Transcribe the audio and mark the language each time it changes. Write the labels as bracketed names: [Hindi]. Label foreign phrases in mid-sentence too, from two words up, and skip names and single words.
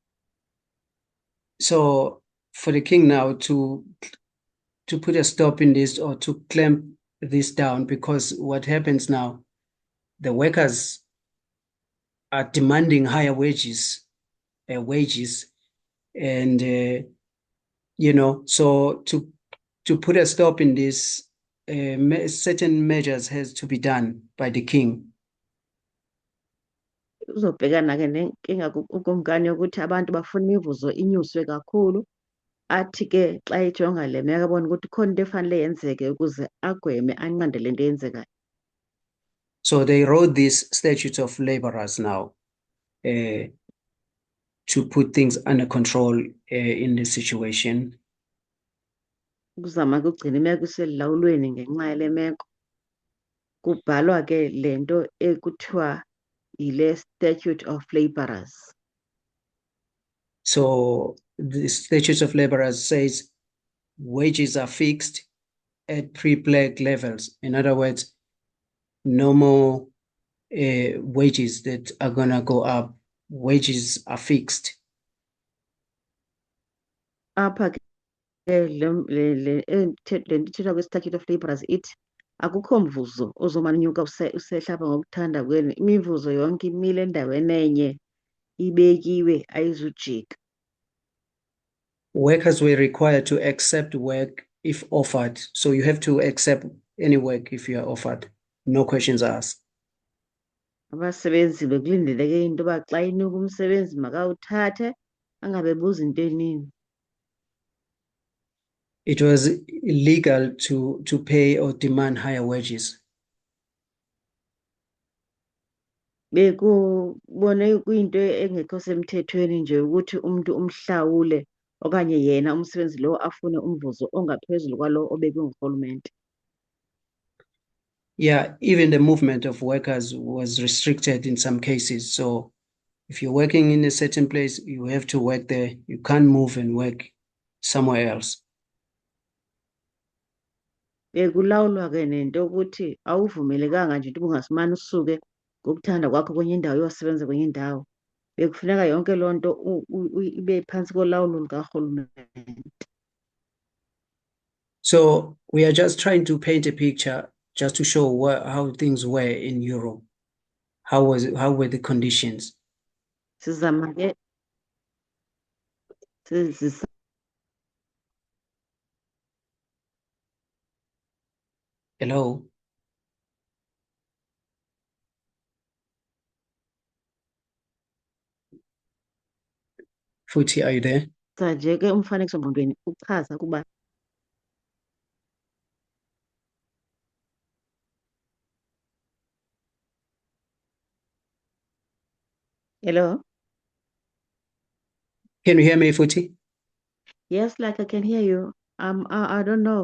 [English] So for the king now to put a stop in this or to clamp this down, because what happens now, the workers are demanding higher wages, and so to put a stop in this, certain measures has to be done by the king. [Xhosa] Uzobhekana ke nenkinga ukumkani yokuthi abantu bafuna imivuzo inyuswe kakhulu, athi ke xa ejonga le meko abona ukuthi khona into efanele yenzeke ukuze agweme anqande le nto yenzekayo. [English] So they wrote these statutes of laborers now to put things under control in this situation. [Xhosa] Ukuzama ukugcina imeko iselulawulweni ngenxa yale meko, kubhalwa ke le nto ekuthiwa yile Statute of Laborers. [English] So the statutes of laborers says wages are fixed at pre-plague levels. In other words, no more wages that are gonna go up. Wages are fixed. [Xhosa] Apha ke le ithethwa kwi-Statute of Laborers ithi akukho mvuzo ozomane unyuka usehla apha ngokuthanda kwenu. Imivuzo yonke imile endaweni enye, ibekiwe, ayizujika. [English] Workers were required to accept work if offered. So you have to accept any work if you are offered. No questions asked. [Xhosa] Abasebenzi bekulindeleke into yoba xa inuka umsebenzi makawuthathe, angabebuza into eninzi. [English] It was illegal to pay or demand higher wages. [Xhosa] Bekubone kuyinto engekho semthethweni nje ukuthi umuntu umhlawule okanye yena umsebenzi lo afune umvuzo ongaphezulu kwalo obekwe ngurhulumente. [English] Yeah, even the movement of workers was restricted in some cases. So if you're working in a certain place, you have to work there. You can't move and work somewhere else. [Xhosa] Bekulawulwa ke nento yokuthi awuvumelekanga nje into ungasimane usuke ngokuthanda kwakho kwenye indawo uyosebenza kwenye indawo. Bekufuneka yonke loo nto ibe phantsi kolawulo lukarhulumente. [English] So we are just trying to paint a picture just to show how things were in Europe. How were the conditions? [Xhosa] Sizama ke [English] Hello? Futhi, are you there? [Xhosa] nje ke umfanekiso ngqondweni uchaza ukuba hello? [English] Can you hear me, Futhi? Yes, like I can hear you. I don't know.